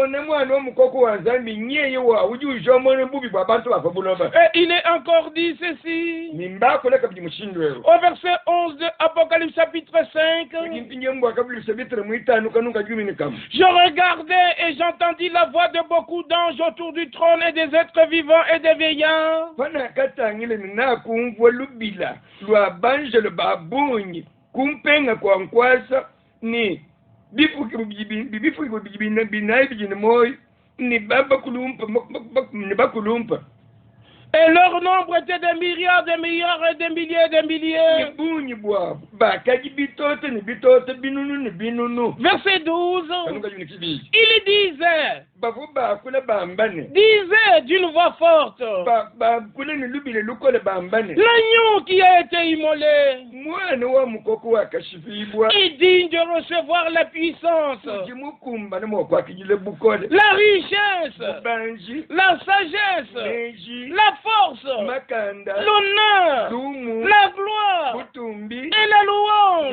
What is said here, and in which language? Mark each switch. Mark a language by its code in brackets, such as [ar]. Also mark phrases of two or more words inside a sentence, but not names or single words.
[fr] Et il est encore dit ceci au verset 11 de Apocalypse chapitre 5, je regardais et j'entendis la voix de beaucoup d'anges autour du trône et des êtres vivants et des vieillards. [lua] Kumpenga kwa nkwasa ni bifuki binayi bijini moyo ni baba kulumpa ni bakulumpa [fr] Et leur nombre était des milliards, des milliards et des milliers, des milliers. Verset 12. Il disait d'une voix forte, l'agneau qui a été immolé est digne de recevoir la puissance, la richesse, la sagesse, la force, l'honneur, la gloire et la louange.